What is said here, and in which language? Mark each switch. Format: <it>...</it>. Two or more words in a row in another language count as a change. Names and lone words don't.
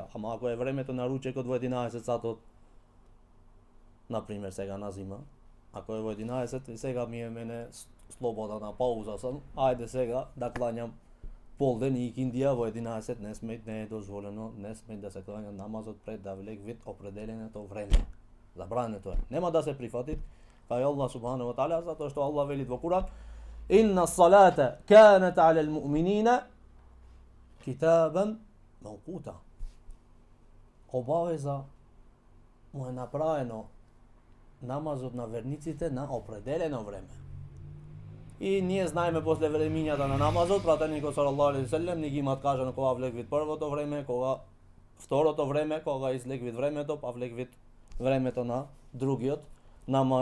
<mk>Ама ако е времето на ручекот во 11 сатот, например сега на зима, ако е во 11 и сега ми е мене слобода на пауза сам, ајде сега да клањам полден и икиндија во 11, не е дозволено, не смеј да се клања намазот пред да влег вид определеното време. Забрането е. Нема да се прифати кај Аллах</mk> <ar>سبحانه وتعالى,</ar> <mk>затоа што Аллах вели во Куран:</mk> <ar>إن الصلاة كانت على المؤمنين كتابا موقوتا.</ar> <mk>Обавеза му е направено намазот на верниците на определено време. И ние знаеме после времињата на намазот, пратеникот</mk> <ar>صلى الله عليه وسلم</ar> <mk>ни ги имат кажано кога влег вид првото време, кога второто време, кога излег вид времето, па влег вид времето на другиот намаз.</mk>